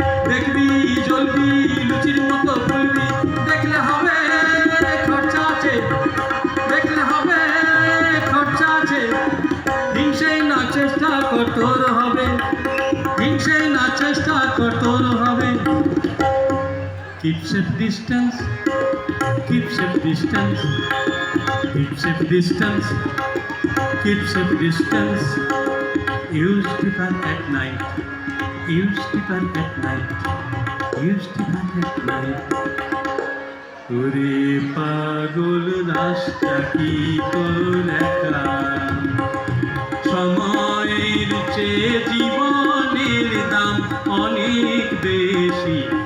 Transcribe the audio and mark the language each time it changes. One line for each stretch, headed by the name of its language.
Bangla: দেখবি জ্বলবি লুচির মতো ফুলবি, দেখলে হবে খরচা আছে, দেখলে হবে খরচা আছে, হিংসে না চেষ্টা কঠোর হবে, হিংসে না চেষ্টা কঠোর হবে।
English: Keep safe distance, keep safe distance, keep safe distance, keep safe distance. Use Tiffan at night, use Tiffan at night, use Tiffan at night.
Bangla: ওরে পাগল রাস্তা কি তোর একা, সময়ের চেয়ে জীবনের দাম অনেক বেশি।